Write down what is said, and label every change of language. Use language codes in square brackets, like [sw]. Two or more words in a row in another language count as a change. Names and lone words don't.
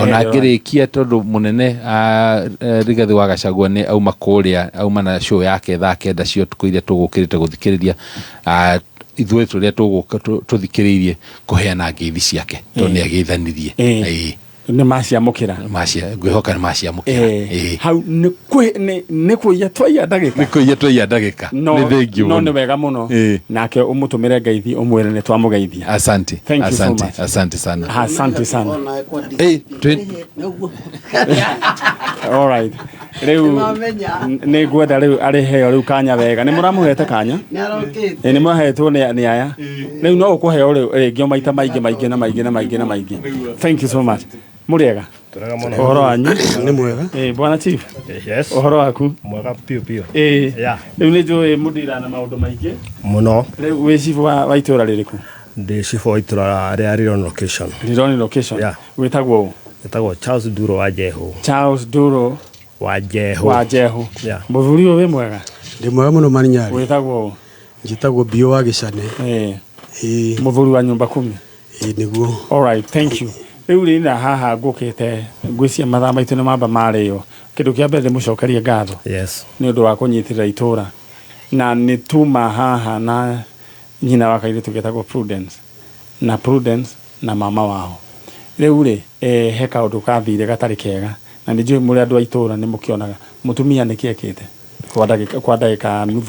[ki] ona ngirikia tondu munene Rigathi wa Gachagua ni auma kuria auma na show yake thaa 9 cio tukuiria tugukirite guthikiriria ithuĩ turia tuthikiririe kuheana ngeithi ciake tondu ni ageithanirie ni maciamukira ngwihoka ni maciamukira hau ni kuya twaia ndagika ni thengi no ni wega muno nake umutumire ngeithi umwire ni twamugeithia [sw] asante sana [en] all right [ki] riu ni gwenda riu ari heo riu kanya wega ni muramuhete kanya ni mwahetwo ni aya riu no ukuheo ringi maita maingi [en] thank you so much [ki] muriega ohoro wanyu ni mwega [sw] bwana chief [ki] yes ohoro waku mwega pio riu ni njui mudira na maundu maingi muno riu wi chief wa itura ririku ndi chief wa itura ria Rironi location witagwo Charles Duro wa Jeho muthuri we mwega ndi mwega muno Marinyari witagwo njitagwo Bio wa Gicane muthuri wa nyumba 10 niguo [en] all right thank you [ki] riu ri na haha ngukite ngwicia mathaa maitu ni mamba mario kindu kia mbere mucokerie ngatho ni undu wa kunyitirira itura na ni tuma haha na nyina wa kairitu getagwo Prudence na mama wao riu ri he kaundu kathire gatari kega na ni njui muri andu a itura ni mukionaga mutumia ni kiekite kwa ndagika nuthu